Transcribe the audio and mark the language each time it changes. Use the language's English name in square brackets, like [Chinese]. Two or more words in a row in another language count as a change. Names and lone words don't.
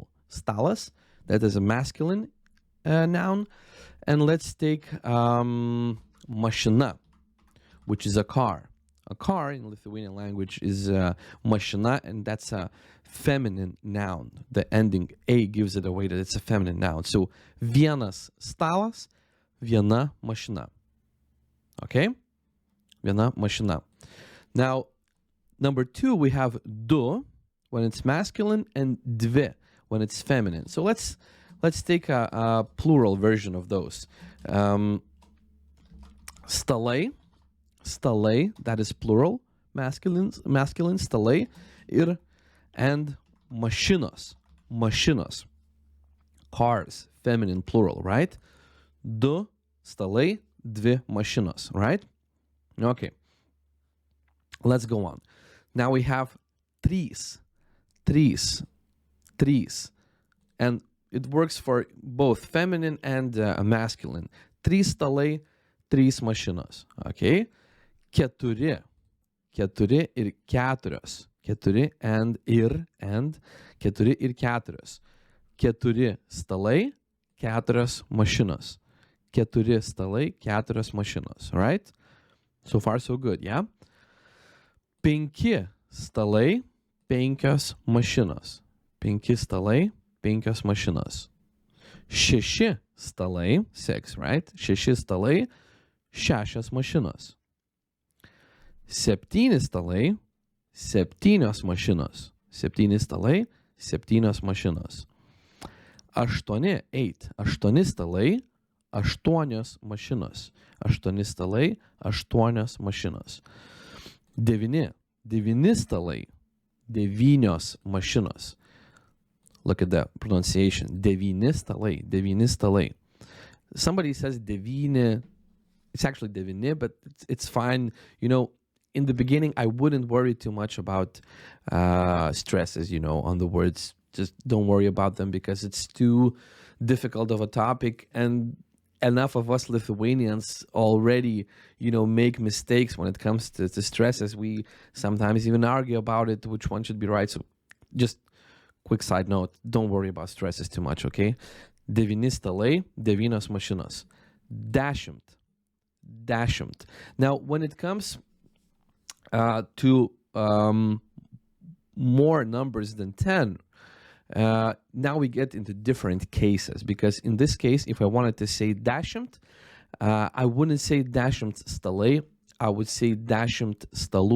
[English] Stalas, that is a masculine noun. And let's take machina, which is a car. A car in Lithuanian language is machina, and that's a feminine noun. The ending A gives it away that it's a feminine noun. [Lithuanian] So vienas stalas, viena machina. Okay? Viena machina. [English] Now, number 2, we have du when it's masculine and dvi when it's feminine. So let's take a plural version of those. Stalai, that is plural, masculine stalai, and mašinos, cars, feminine plural, right? [Lithuanian] Du stalai, dvi mašinos, [English] right? Okay, let's go on. Now we have trees, and it works for both feminine and masculine. [Lithuanian] Trys stalai, trys mašinos. Okay, keturi ir keturios. Keturi and keturi ir keturios. Keturi stalai, keturios mašinos. Keturi stalai, keturios mašinos. [English] Right? So far, so good, yeah? [Lithuanian] 5 stalai, 5 mašinos. 5 stalai, 5 mašinos. 6 stalai, 6, right? 6 stalai, 6 mašinos. 7 stalai, 7 mašinos. 7 stalai, 7 mašinos. 8 stalai, 8 mašinos. 8 stalai, 8 mašinos. 9 stalai, 9 mašinos. [English] Look at the pronunciation. [Lithuanian] 9 stalai. [English] Somebody says 9. It's actually 9, but it's fine. You know, in the beginning, I wouldn't worry too much about stresses, you know, on the words. Just don't worry about them because it's too difficult of a topic, and enough of us Lithuanians already, you know, make mistakes when it comes to stresses. We sometimes even argue about it, which one should be right. So just quick side note, don't worry about stresses too much, okay? [Lithuanian] 9 stalai, 9 mašinos. 10. [English] Now, when it comes to more numbers than 10, now we get into different cases, because in this case, if I wanted to say 10, I wouldn't say [Lithuanian] 10 stalai, [English] I would say [Lithuanian] 10 stalų.